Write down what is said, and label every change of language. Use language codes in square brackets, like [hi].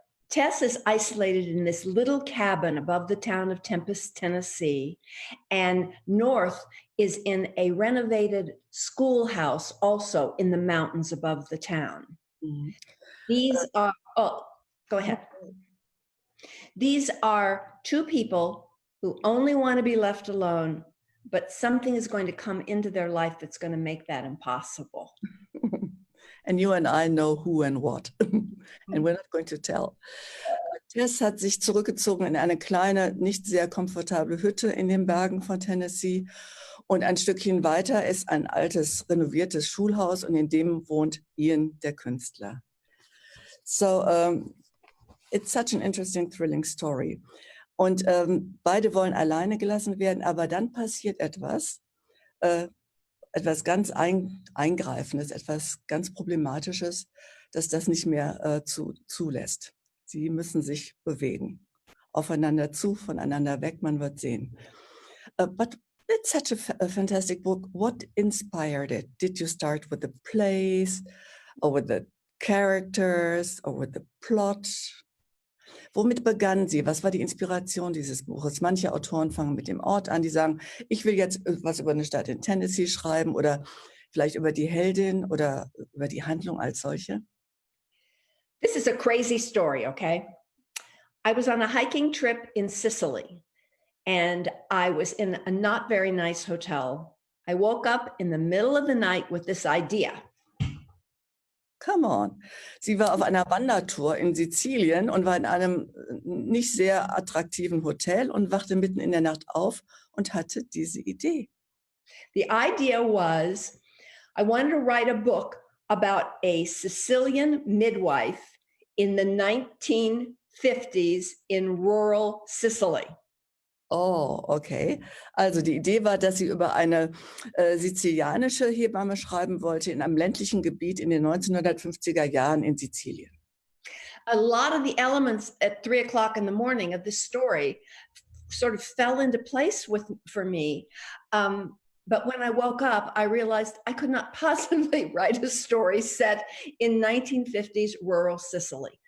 [en] Tess is isolated in this little cabin above the town of Tempest, Tennessee, and North is in a renovated schoolhouse also in the mountains above the town. Mm-hmm. Go ahead. These are two people who only want to be left alone, but something is going to come into their life that's going to make that impossible. And you and I know who and what. And we're not going to tell. [de] Tess hat sich zurückgezogen in eine kleine, nicht sehr komfortable Hütte in den Bergen von Tennessee. Und ein Stückchen weiter ist ein altes, renoviertes Schulhaus und in dem wohnt Ian, der Künstler. [en] So, it's such an interesting, thrilling story. [de] Und beide wollen alleine gelassen werden, aber dann passiert etwas ganz Eingreifendes, etwas ganz Problematisches, dass das nicht mehr zulässt. Sie müssen sich bewegen. Aufeinander zu, voneinander weg, man wird sehen. [en] But it's such a fantastic book. What inspired it? Did you start with the plays or with the characters or with the plot? [de] Womit begann sie? Was war die Inspiration dieses Buches? Manche Autoren fangen mit dem Ort an, die sagen, ich will jetzt was über eine Stadt in Tennessee schreiben oder vielleicht über die Heldin oder über die Handlung als solche? [en] This is a crazy story, okay? I was on a hiking trip in Sicily and I was in a not very nice hotel. I woke up in the middle of the night with this idea. Come on. [de] Sie war auf einer Wandertour in Sizilien und war in einem nicht sehr attraktiven Hotel und wachte mitten in der Nacht auf und hatte diese Idee. [en] The idea was I wanted to write a book about a Sicilian midwife in the 1950s in rural Sicily. Oh, okay. [de] Also die Idee war, dass sie über eine sizilianische Hebamme schreiben wollte in einem ländlichen Gebiet in den 1950er Jahren in Sizilien. [en] A lot of the elements at 3 o'clock in the morning of this story sort of fell into place for me. But when I woke up, I realized I could not possibly write a story set in 1950s rural Sicily.